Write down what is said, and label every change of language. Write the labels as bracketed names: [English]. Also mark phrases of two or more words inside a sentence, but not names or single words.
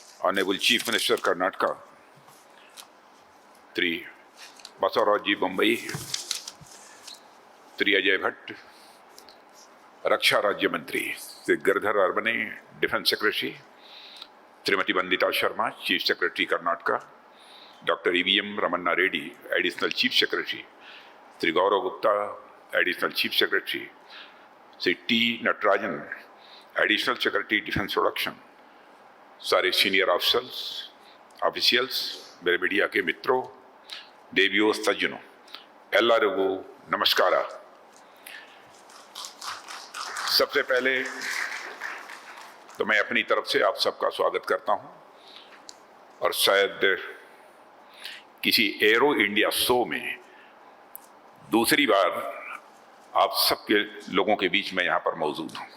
[English] Honorable Chief Minister Karnataka, Shri Basavaraji Bommai, Shri Ajay Bhatt, [Hindi] रक्षा राज्य मंत्री, [English] Shri Girdhar Arbane, Defense Secretary, Srimati Vandita Sharma, Chief Secretary Karnataka, Dr. E.V.M. Ramanna Reddy, Additional Chief Secretary, Shri Gaurav Gupta, Additional Chief Secretary, Shri T. Natarajan, Additional Secretary Defense Production, [Hindi] सारे [English] senior officials, [Hindi] मेरे मीडिया के मित्रों, देवियों, सज्जनों, [Kannada] ಎಲ್ಲರಿಗೂ ನಮಸ್ಕಾರ। [Hindi] सबसे पहले तो मैं अपनी तरफ से आप सबका स्वागत करता हूं और शायद किसी एरो इंडिया शो में दूसरी बार आप सबके लोगों के बीच में यहां पर मौजूद हूं।